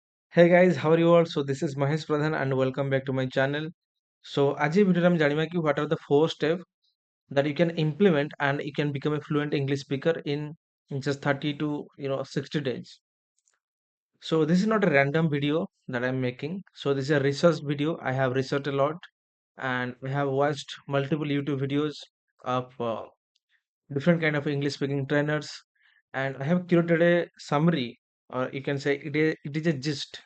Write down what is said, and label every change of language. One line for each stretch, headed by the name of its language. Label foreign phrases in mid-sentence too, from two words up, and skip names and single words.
English: Hey guys, how are you all? So this is Mahesh Pradhan and welcome back to my channel. So
Odia: ଆଜି ଭିଡ଼ିଓରେ ଆମେ ଜାଣିବା କି
English: what are the four steps that you can implement and you can become a fluent English speaker in just 30 to 60 days. So this is not a random video that I'm making. So this is a research video. I have researched a lot and I have watched multiple YouTube videos of different kind of English speaking trainers, and I have curated a summary, or you can say it is a gist.